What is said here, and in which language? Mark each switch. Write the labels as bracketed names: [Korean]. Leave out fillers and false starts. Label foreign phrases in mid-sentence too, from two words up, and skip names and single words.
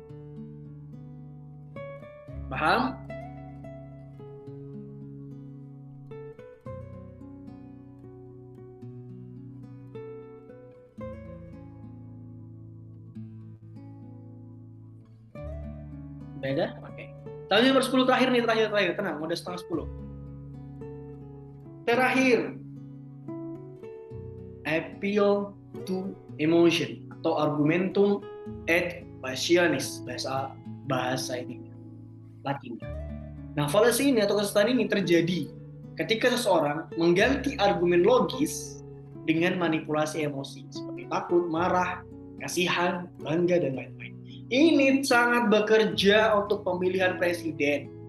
[Indonesian] Paham? Beda? Oke. Tadi nomor 10 terakhir nih, terakhir. Tenang, udah setengah 10. Terakhir. [English] Appeal to emotion [Indonesian] atau [Latin] argumentum et passionis, [Indonesian] bahasa ini Latin. Nah, fallacy ini atau kesesatan ini terjadi ketika seseorang mengganti argumen logis dengan manipulasi emosi seperti takut, marah, kasihan, bangga, dan lain-lain. Ini sangat bekerja untuk pemilihan presiden.